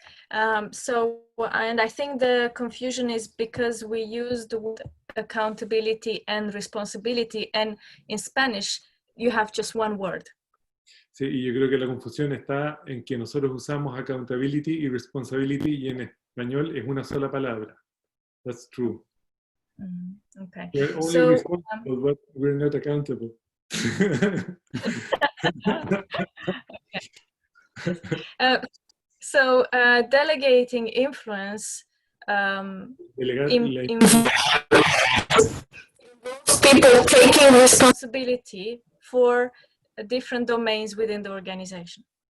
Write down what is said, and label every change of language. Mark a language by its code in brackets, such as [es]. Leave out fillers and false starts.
[en] And I think the confusion is because we use the word accountability and responsibility, and in Spanish you have just one word. [es] Sí, y yo creo que la confusión está en que nosotros usamos accountability y responsibility y en español es una sola palabra. [en] That's true. Okay. We're only responsible, but we're not accountable. Delegating influence involves people taking responsibility for different domains within the organization.